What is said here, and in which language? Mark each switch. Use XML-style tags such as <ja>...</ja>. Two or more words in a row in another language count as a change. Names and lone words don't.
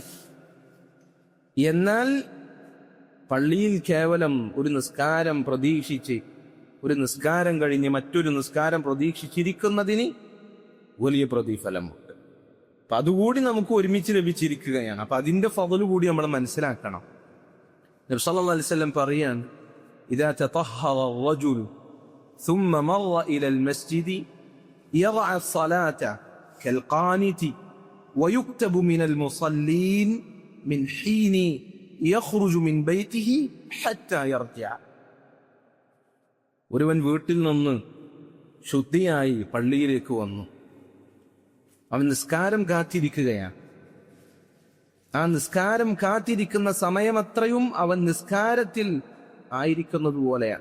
<ml>എന്നാൽ പള്ളിയിൽ കേവലം ഒരു നിസ്കാരം പ്രതീക്ഷിച്ച്, ഒരു നിസ്കാരം കഴിഞ്ഞ് മറ്റൊരു നിസ്കാരം പ്രതീക്ഷിച്ചിരിക്കുന്നതിന് വലിയ പ്രതിഫലമുണ്ട്. അപ്പൊ അതുകൂടി നമുക്ക് ഒരുമിച്ച് ലഭിച്ചിരിക്കുകയാണ്. അപ്പൊ അതിന്റെ ഫള് കൂടി നമ്മൾ മനസ്സിലാക്കണം.</ml> <ar>النبي صلى الله عليه وسلم പറയാൻ, إذا تطهر الرجل ثم مر الى المسجد يضع الصلاه كالقانت ويكتب من المصلين من حين يخرج من بيته حتى يرجع.</ar> <ml>ഒരുവൻ വീട്ടിൽ നിന്ന് ശുദ്ധിയായി പള്ളിയിലേക്ക് വന്നു. അവൻ നിസ്കാരം കാത്തിരിക്കുകയാണ്. ആ നിസ്കാരം കാത്തിരിക്കുന്ന സമയമത്രയും അവൻ നിസ്കാരത്തിൽ ആയിരിക്കുന്നത് പോലെയാണ്.</ml>